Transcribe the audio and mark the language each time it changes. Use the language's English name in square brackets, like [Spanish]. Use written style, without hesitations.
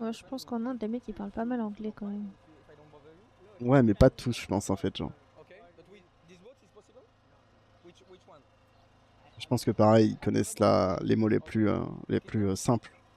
[French] Ouais, je pense qu'en Inde, les mecs, ils parlent pas mal anglais quand même. [English] If I don't bother you. [French] Ouais, mais pas tous, je pense, en fait. Genre. [English] Okay, but with this boat is possible? Which one? [French] Je pense que pareil, ils connaissent les mots les plus simples.